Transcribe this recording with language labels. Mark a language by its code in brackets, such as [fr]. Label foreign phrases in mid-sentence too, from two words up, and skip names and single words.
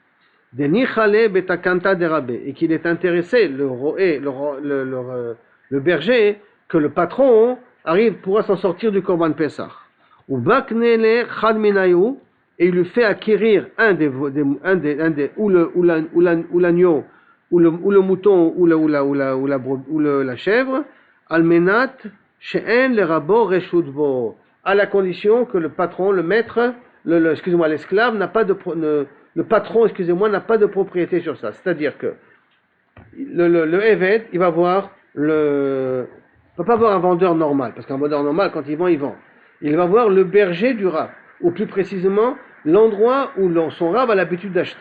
[fr] Et qu'il est intéressé, le berger, que le patron pourra s'en sortir du Korban Pessah. Et il lui fait acquérir ou l'agneau, ou le mouton, ou la chèvre, [he] על מנת שאין לרבו רשות בו, [fr] à la condition que le patron, le maître, l'esclave n'a pas de le patron, n'a pas de propriété sur ça. C'est-à-dire que le Eved, il va voir il va pas voir un vendeur normal, parce qu'un vendeur normal, quand il vend. Il va voir le berger du Rav, ou plus précisément, l'endroit où son Rav a l'habitude d'acheter.